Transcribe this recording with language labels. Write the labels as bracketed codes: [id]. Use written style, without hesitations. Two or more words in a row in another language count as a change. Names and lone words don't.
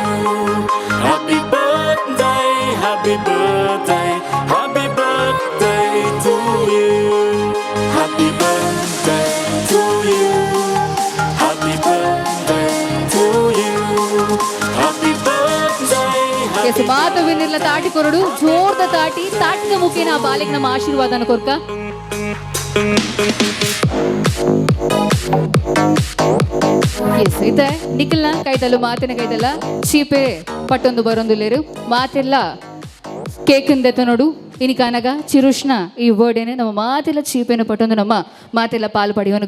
[en] Happy birthday, happy birthday, happy birthday to you. Happy birthday to you. Happy birthday to you. Happy birthday. [tcy] ಎಸ್ ಮಾತ ವಿನಿರ್ಲ ತಾಟಿ ಕೊರಡು ಜೋರ್ದ ತಾಟಿನ ಮುಖೇನ ಆ ಬಾಲಿಗೆ ನಮ್ಮ ಆಶೀರ್ವಾದನ ಕೊರ್ಕ. ಎಸ್ ಇತ್ತೆ ನಿಖಿಲ್ನ ಕೈದಲ್ಲು ಮಾತಿನ ಕೈದಲ್ಲ ಚೀಪೆ ಪಟ್ಟೊಂದು ಬರೊಂದುಲ್ಲೇರು ಮಾತೆಲ್ಲ ಕೇಕಿಂದೆತ್ತ ನೋಡು ಇನಿಕಾನಾಗ ಚಿರುಷ್ನ ಈ ಬರ್ಡೇನೆ ನಮ್ಮ ಮಾತೆಲ್ಲ ಚೀಪೇನು ಪಟ್ಟೊಂದು ನಮ್ಮ ಮಾತೆಲ್ಲ ಪಾಲು ಪಡೆಯೋನುಗ.